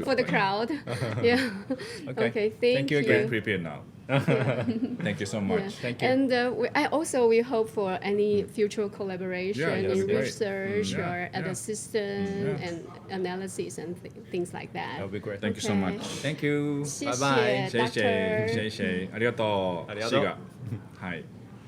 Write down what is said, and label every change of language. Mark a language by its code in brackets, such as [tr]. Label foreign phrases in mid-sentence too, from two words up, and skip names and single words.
[en] for the crowd. Yeah. Okay. Thank you you. Get prepared now. Thank you so much. Yeah. Thank you. And we hope for any future collaboration Yeah, that'd in be great. research Yeah, or at yeah. assistant Yeah. and analysis and things like that. That would be great. Thank you so Okay. much. Thank you. [zh] 谢谢 [en] Bye bye. [zh] 谢谢 [en] Doctor [zh] 谢谢ありがとう。 [ja] ありがとうシガはい。